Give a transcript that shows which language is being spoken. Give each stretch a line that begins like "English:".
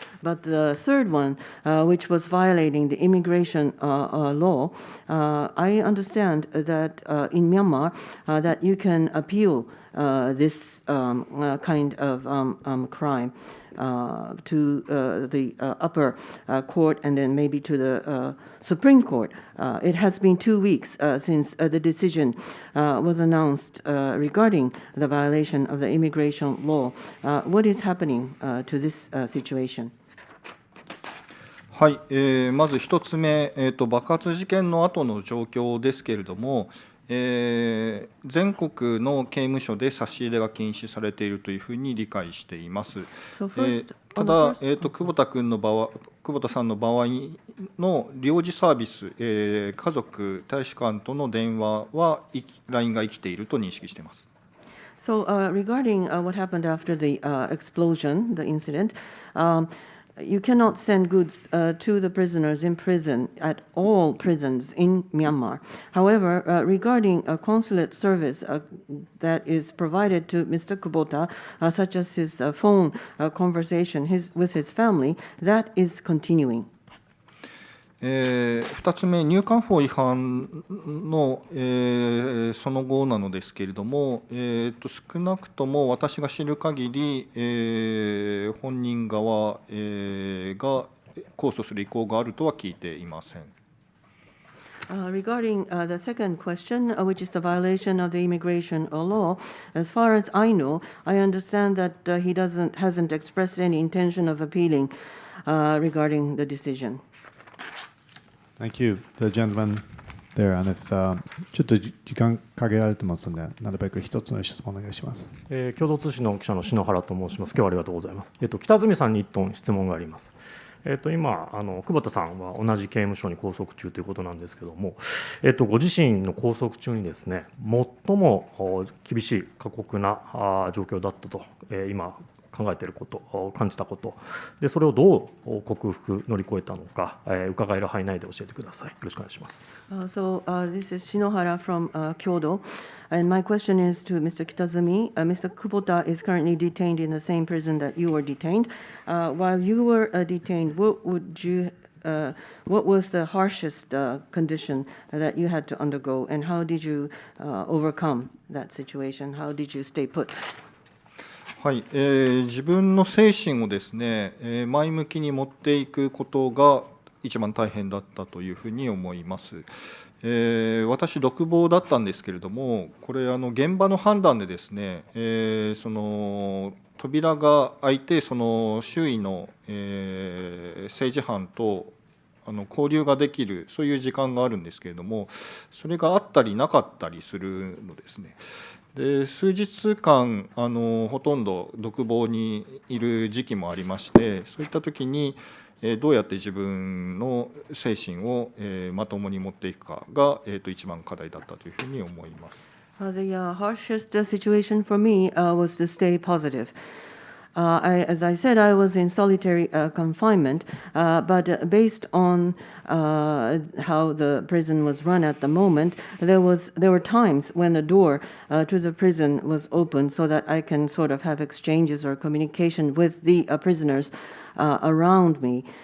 English: But the third one, which was violating the immigration law, I understand that in Myanmar, that you can appeal this kind of crime to the upper court and then maybe to the Supreme Court. It has been 2 weeks since the decision was announced regarding the violation of the immigration law. What is happening to this situation?
Japanese: はい、まず1つ目、爆発事件の後の状況ですけれども、全国の刑務所で差し入れが禁止されているというふうに理解しています。ただ、久保田さんの場合の領事サービス、家族、大使館との電話は LINE が生きていると認識しています。
English: So, regarding what happened after the explosion, the incident, you cannot send goods to the prisoners in prison at all prisons in Myanmar. However, regarding a consulate service that is provided to Mr. Kubota, such as his phone conversation with his family, that is continuing.
Japanese: 2つ目、入管法違反の、その後なのですけれども、少なくとも私が知る限り、本人側、が控訴する意向があるとは聞いていません。
English: Regarding the second question, which is the violation of the immigration law, as far as I know, I understand that he hasn't expressed any intention of appealing regarding the decision. Thank you, the gentleman there. And if
Japanese: ちょっと時間限られてますので、なるべく一つの質問お願いします。共同通信の記者の篠原と申します。今日はありがとうございます。北住さんに1点質問があります。今久保田さんは同じ刑務所に拘束中ということなんですけれども、ご自身の拘束中にですね、最も厳しい過酷な状況だったと、今考えていること、感じたこと、でそれをどう克服、乗り越えたのか、伺える範囲内で教えてください。よろしくお願いします。
English: This is Shinohara from Kyoto, and my question is to Mr. Kitazumi. Mr. Kubota is currently detained in the same prison that you were detained. While you were detained, what was the harshest condition that you had to undergo, and how did you overcome that situation? How did you stay put?
Japanese: はい、自分の精神をですね、前向きに持っていくことが一番大変だったというふうに思います。私独房だったんですけれども、これ現場の判断でですね、その扉が開いてその周囲の、政治犯と交流ができる、そういう時間があるんですけれども、それがあったりなかったりするのですね。で数日間ほとんど独房にいる時期もありまして、そういった時にどうやって自分の精神をまともに持っていくかが一番課題だったというふうに思います。
English: The harshest situation for me was to stay positive. As I said, I was in solitary confinement, but based on how the prison was run at the moment, there were times when the door to the prison was open so that I can sort of have exchanges or communication with the prisoners around me.